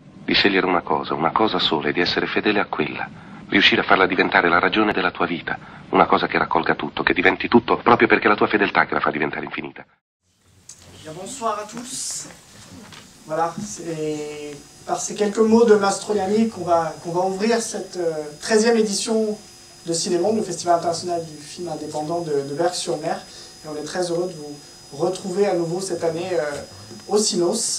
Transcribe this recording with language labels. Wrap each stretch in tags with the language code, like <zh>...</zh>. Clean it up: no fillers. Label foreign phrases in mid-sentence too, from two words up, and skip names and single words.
<it>di scegliere una cosa sola e di essere fedele a quella. Riuscire a farla diventare la ragione della tua vita, una cosa che raccolga tutto, che diventi tutto, proprio perché è la tua fedeltà che la fa diventare infinita.</it> <fr>Bonsoir à tous. Voilà, c'est par ces quelques mots de Mastroianni qu'on va ouvrir cette 13e édition de Cinémonde, le Festival international du film indépendant de Berck-sur-Mer. Et on est très heureux de vous retrouver à nouveau cette année au Cinos.</fr>